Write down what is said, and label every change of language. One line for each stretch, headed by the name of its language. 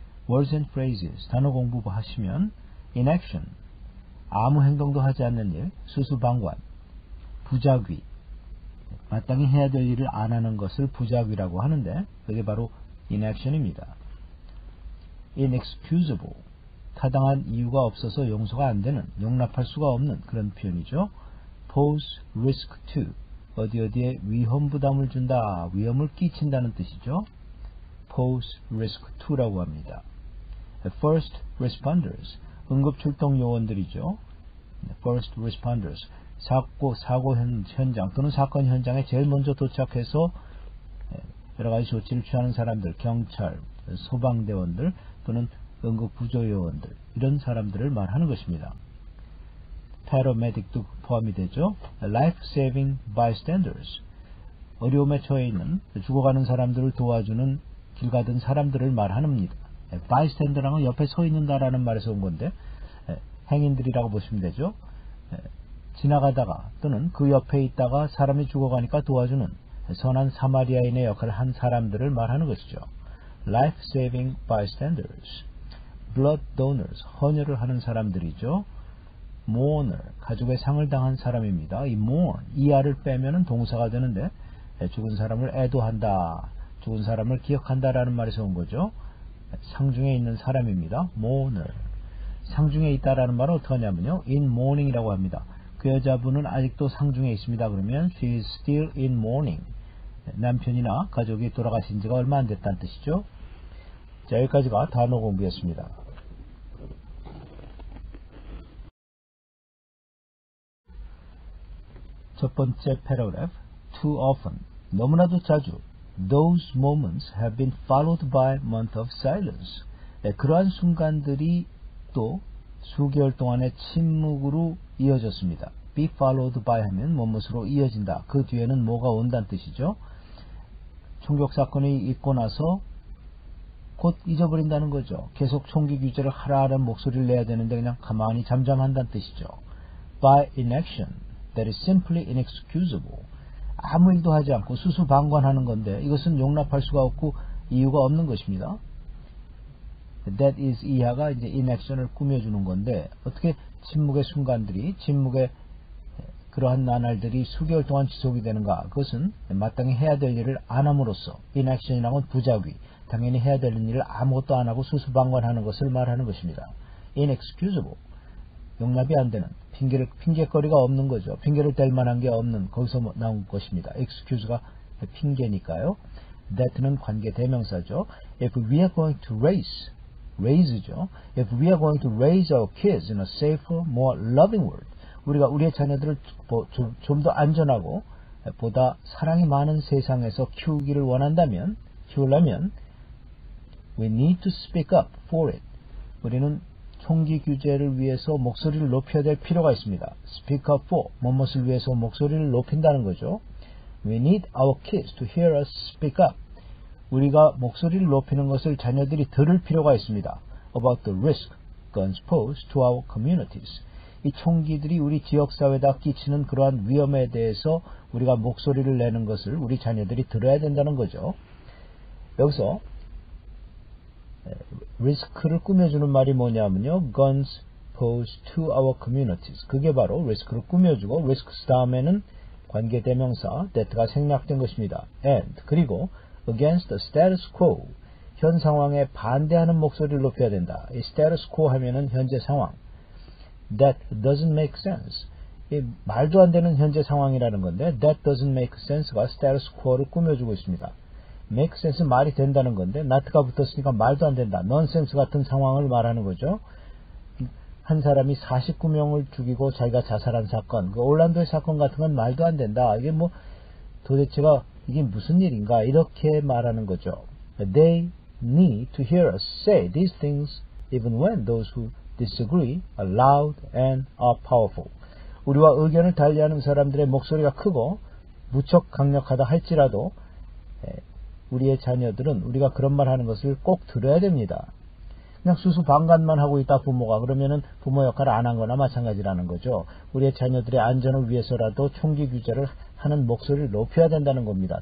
English: Words and phrases
Korean: 단어 공부하시면 in action 아무 행동도 하지 않는 일, 수수방관, 부작위 마땅히 해야 될 일을 안 하는 것을 부작위라고 하는데 그게 바로 in action입니다. inexcusable 타당한 이유가 없어서 용서가 안 되는, 용납할 수가 없는 그런 표현이죠. pose risk to 어디에 위험 부담을 준다, 위험을 끼친다는 뜻이죠. pose risk to라고 합니다. First responders 응급출동 요원들이죠. First responders 사고 현장 또는 사건 현장에 제일 먼저 도착해서 여러가지 조치를 취하는 사람들, 경찰, 소방대원들 또는 응급구조요원들 이런 사람들을 말하는 것입니다. paramedic도 포함이 되죠. life-saving bystanders 어려움에 처해 있는 죽어가는 사람들을 도와주는 길 가던 사람들을 말합니다. bystander랑은 옆에 서 있는다라는 말에서 온 건데 행인들이라고 보시면 되죠. 지나가다가 또는 그 옆에 있다가 사람이 죽어가니까 도와주는 선한 사마리아인의 역할을 한 사람들을 말하는 것이죠. life-saving bystanders blood donors 헌혈을 하는 사람들이죠. mourner 가족의 상을 당한 사람입니다. 이 mourn 이하를 빼면은 동사가 되는데 죽은 사람을 애도한다, 죽은 사람을 기억한다라는 말에서 온 거죠. 상중에 있는 사람입니다. mourner 상중에 있다라는 말은 어떻게 하냐면요. in mourning이라고 합니다. 그 여자분은 아직도 상중에 있습니다. 그러면
English: she is still in mourning
Korean: 남편이나 가족이 돌아가신 지가 얼마 안 됐다는 뜻이죠. 자, 여기까지가 단어 공부였습니다. 첫 번째 패러그래프 too often 너무나도 자주
English: Those moments have been followed by a month of silence.
Korean: 그러한 순간들이 또 수개월 동안의 침묵으로 이어졌습니다. be followed by 하면 무엇으로 이어진다. 그 뒤에는 뭐가 온다는 뜻이죠. 총격 사건이 있고 나서 곧 잊어버린다는 거죠. 계속 총기 규제를 하라는 목소리를 내야 되는데 그냥 가만히 잠잠한다는 뜻이죠.
English: by inaction that is simply inexcusable.
Korean: 아무 일도 하지 않고 수수방관하는 건데 이것은 용납할 수가 없고 이유가 없는 것입니다. That is 이하가 이제 inaction을 꾸며주는 건데 어떻게 침묵의 순간들이 침묵의 그러한 나날들이 수개월 동안 지속이 되는가? 그것은 마땅히 해야 될 일을 안 함으로써 inaction이라는 건 부작위 당연히 해야 될 일을 아무것도 안 하고 수수방관하는 것을 말하는 것입니다. inexcusable 용납이 안 되는 핑계거리가 없는 거죠. 핑계를 댈 만한 게 없는 거기서 나온 것입니다. excuse가 핑계니까요. that는 관계 대명사죠.
English: If we are going to raise죠. If we are going to raise our kids in a safer, more loving world.
Korean: 우리가 우리의 자녀들을 좀 더 안전하고 보다 사랑이 많은 세상에서 키우려면
English: we need to speak up for it.
Korean: 우리는 총기 규제를 위해서 목소리를 높여야 될 필요가 있습니다. Speak up for 무엇을 위해서 목소리를 높인다는 거죠.
English: We need our kids to hear us speak up.
Korean: 우리가 목소리를 높이는 것을 자녀들이 들을 필요가 있습니다.
English: About the risk guns pose to our communities.
Korean: 이 총기들이 우리 지역사회에다 끼치는 그러한 위험에 대해서 우리가 목소리를 내는 것을 우리 자녀들이 들어야 된다는 거죠. 여기서 리스크를 꾸며주는 말이 뭐냐면요.
English: Guns pose to our communities.
Korean: 그게 바로 리스크를 꾸며주고 리스크 다음에는 관계대명사 that가 생략된 것입니다. And 그리고
English: against the status quo
Korean: 현 상황에 반대하는 목소리를 높여야 된다. 이 status quo 하면은 현재 상황
English: that doesn't make sense
Korean: 이 말도 안 되는 현재 상황이라는 건데 that doesn't make sense가 status quo를 꾸며주고 있습니다. make sense 말이 된다는 건데 not가 붙었으니까 말도 안 된다. nonsense 같은 상황을 말하는 거죠. 한 사람이 49명을 죽이고 자기가 자살한 사건, 그 올란도의 사건 같은 건 말도 안 된다. 이게 뭐 도대체가 이게 무슨 일인가 이렇게 말하는 거죠.
English: They need to hear us say these things even when those who disagree are loud and are powerful.
Korean: 우리와 의견을 달리하는 사람들의 목소리가 크고 무척 강력하다 할지라도 우리의 자녀들은 우리가 그런 말 하는 것을 꼭 들어야 됩니다. 그냥 수수방관만 하고 있다 부모가 그러면은 부모 역할을 안 한 거나 마찬가지라는 거죠. 우리의 자녀들의 안전을 위해서라도 총기 규제를 하는 목소리를 높여야 된다는 겁니다.